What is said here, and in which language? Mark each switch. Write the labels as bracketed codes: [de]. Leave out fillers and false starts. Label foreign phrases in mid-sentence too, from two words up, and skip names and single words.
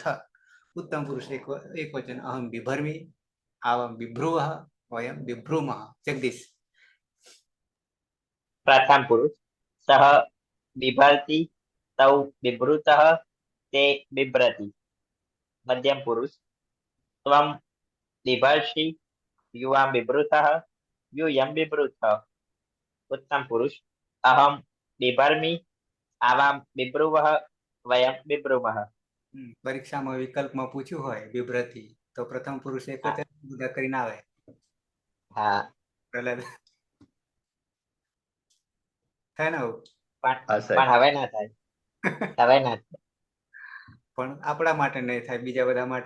[sa] ઉત્તમ પુરુષ એક વચન અહમ બિભર્મિ આવમ બિભ્રુવ વયમ બિભ્રુમઃ. જગદીશ. પ્રથમ પુરુષ સહ બિભર્તિ તૌ બિભૃતઃ તે બિભ્રતિ. મધ્યમ પુરુષ ત્વમ બિભર્ષિ યુવામ બિભૃતઃ यूयम बिभृतः. उत्तम पुरुष अहम बिभर्मि आवाम बिभ्रुवः वयम बिभ्रुमः. [gu] પરીક્ષામાં વિકલ્પમાં પૂછ્યું હોય બિભ્રતિ તો પ્રથમ પુરુષ એક વચન કરીને આવે. હા પ્રહલાદ થાય ને પણ હવે ના થાય. હવે ના થાય. પણ આપણા માટે નહીં થાય, બીજા બધા માટે.